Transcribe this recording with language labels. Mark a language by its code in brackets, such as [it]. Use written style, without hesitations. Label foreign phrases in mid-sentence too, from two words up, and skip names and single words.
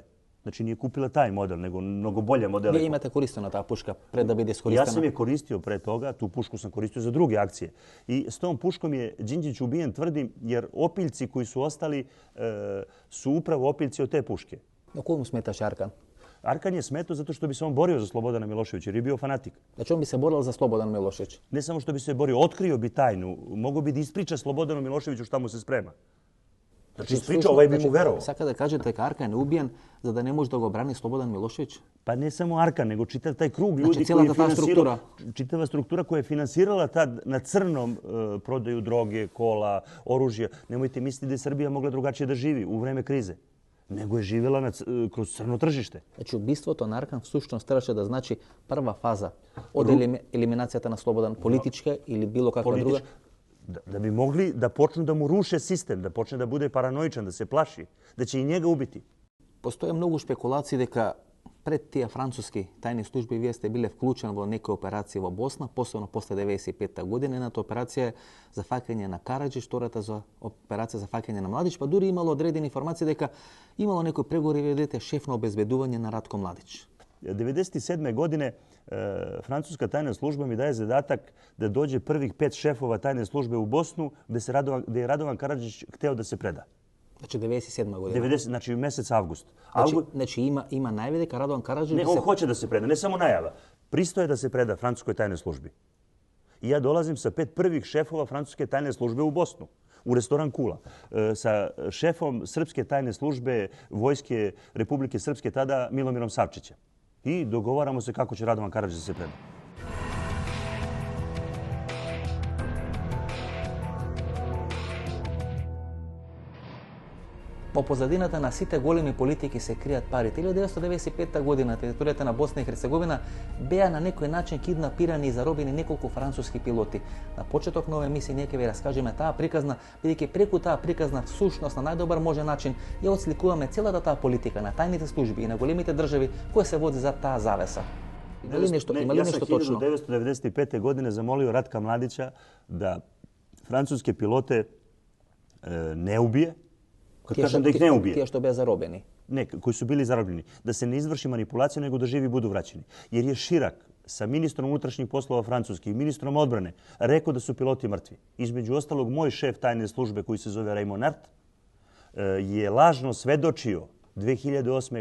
[sr] Значи не купила тај модел, него многу боле моделе. [mk] Вие имате користена таа пушка пред да биде искористена? [sr] Јас сам ја користио пред тога, ту пушку сам користио за други акции. И с том пушком е Џинџич убиен, тврдим, јер опилци кои су остали су управо опилци од те пушке. [mk] На кој му сметаш Аркан? [sr] Аркан je smetao zato što bi se on borio za Slobodana Miloševića jer je bio fanatik. Znači on bi se borio za Slobodan Milošević? Ne samo što bi se borio, otkrio bi tajnu, mogao bi da ispriča Slobodanu Miloševiću šta mu se sprema. Znači ispriča, ovaj bi mu verovao. [mk] Сака да кажете дека Аркан е убиен за да не може да го брани Слободан Милошевиќ? [sr] Pa ne samo Arkan, nego čitav taj krug ljudi Znači, koji je [mk] целата таа структура. [sr] čitava struktura koja je finansirala tad na crnom prodaju droge, kola, oružja. Nemojte misliti da je Srbija mogla drugačije da živi u vreme krize. Nego je živjela kroz crno tržište. [mk] Значи убиството на Аркан всушност требаше да значи прва фаза од елиминацијата на Слободан, политичка или било каква друга? [sr] Da bi mogli da počnu da mu ruše sistem, da počne da bude paranoičan, da se plaši, da će i njega ubiti. [mk] Постоje многу шпекулации дека пред тие француски тајни служби вие сте биле вклучен во некои операции во Босна, посебно после 95-та година. Едната операција е за фаќање на Караџич, втората за операција за фаќање на Младич, па дури имало одредени информации дека имало некои преговори ведете шеф на обезбедување на Ратко Младич. [sr] 1997. godine francuska tajna služba mi daje zadatak da dođe prvih 5 šefova tajne službe u Bosnu gde je Radovan Karadžić hteo da se preda. Znači 97. godina. Znači mesec avgust. Znači ima најаве [mk] дека Радован Караџич... [sr] Ne, on hoće da se preda, ne samo najava. Pristoje da se preda francuskoj tajnoj službi. I ja dolazim sa 5 prvih šefova francuske tajne službe u Bosnu, u restoran Kula, sa šefom srpske tajne službe Vojske Republike Srpske tada Milomirom Savčićem. I dogovaramo se kako će Radovan Karadžić da se preda. [mk] Во позадината на сите големи политики се кријат парите. 1995 година територијата на Босна и Херцеговина беа на некој начин киднапирани и заробени неколку француски пилоти. На почеток на оваа емисија ние ќе ви раскажеме таа приказна, бидејќи преку таа приказна всушност на најдобар може начин ја отсликуваме целата таа политика на тајните служби и на големите држави кои се води за таа завеса. Има ли нешто точно? [sr] Јас сам 1995. godine замолио Раtka Mladića da francuske pilote ne ubije. Kad kažem da ih ne ubije. [mk] Тие што беа заробени. [sr] Ne, koji su bili zarobljeni. Da se ne izvrši manipulacija, nego da živi budu vraćeni. Jer je Širak sa ministrom unutrašnjih poslova Francuske i ministrom odbrane rekao da su piloti mrtvi. Između ostalog, moj šef tajne službe koji se zove Raymond Nart je lažno svedočio 2008.